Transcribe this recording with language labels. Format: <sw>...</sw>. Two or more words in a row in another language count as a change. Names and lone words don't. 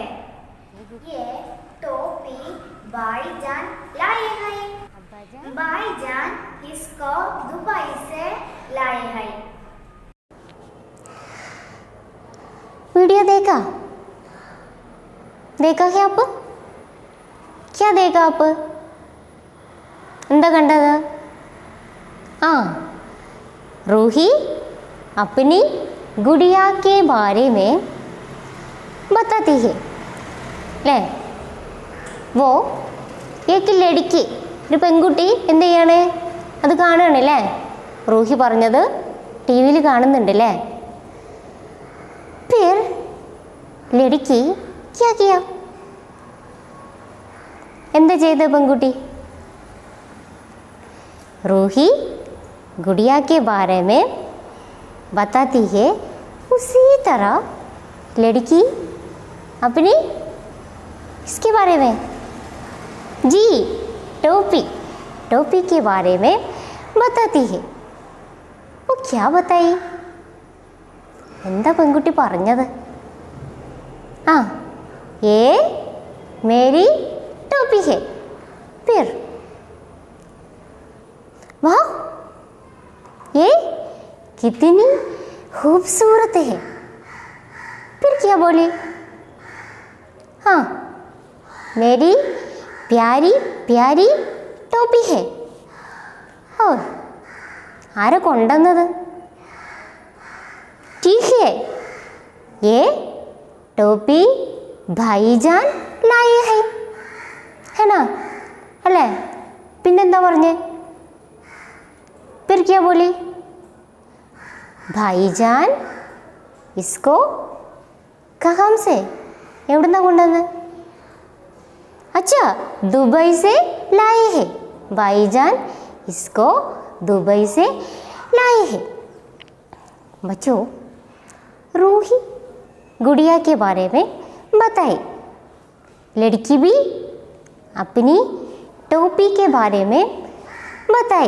<hi>ये टोपी भाईजान लाए हैं। अब्बा जान भाईजान इसको दुबई से लाए हैं। वीडियो देखा? देखा क्या आप? क्या देखा आप?</hi> <ml>എന്താ കണ്ടത്?</ml> <hi>रूही अपनी गुड़िया के बारे में बताती है ले। वो एक लड़की</hi> <ml>ഒരു പെൺകുട്ടി എന്ത് ചെയ്യാണ്? അത് കാണുകയാണല്ലേ? റൂഹി പറഞ്ഞത് ടി വിയിൽ കാണുന്നുണ്ടല്ലേ?</ml> <hi>फिर लड़की क्या किया?</hi> <ml>എന്താ ചെയ്ത പെൺകുട്ടി?</ml> <hi>रूही गुड़िया के बारे में बताती है, उसी तरह लड़की अपनी इसके बारे में जी टोपी टोपी के बारे में बताती है। वो क्या बताई?</hi> <ml>എന്താ പെൺകുട്ടി പറഞ്ഞത്?</ml> <hi>ये मेरी टोपी है। फिर वाह, ये कितनी खूबसूरत है। फिर क्या बोली? मेरी प्यारी प्यारी टोपी है।</hi> <ml>और ആരെ കൊണ്ടുവന്നത്?</ml> <hi>ठीक है, ये टोपी भाईजान लाए हैं, है ना?</hi> <ml>अല്ലേ? പിന്നെന്താ പറഞ്ഞേ?</ml> <hi>फिर क्या बोली? भाईजान इसको कहाँ से</hi> <ml>എവിടുന്നാ കൊണ്ടുവന്ന്?</ml> <hi>अच्छा, दुबई से लाए हैं। भाईजान इसको दुबई से लाए हैं। बच्चों, रूही गुड़िया के बारे में बताए, लड़की भी अपनी टोपी के बारे में बताई।</hi>